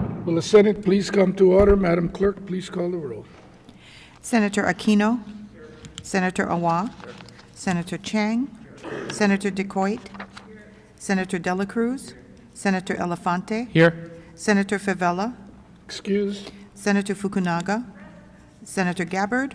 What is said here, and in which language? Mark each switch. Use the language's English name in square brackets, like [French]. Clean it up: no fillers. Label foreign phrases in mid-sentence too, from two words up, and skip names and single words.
[English] Will the Senate please come to order? Madam Clerk, please call the roll. Senator Aquino. Senator Awa. Senator Chang. Senator DeCoit. Senator Dela Cruz. Senator Elefante. Here. Senator Favela. Excused. Senator Fukunaga. Senator Gabbard.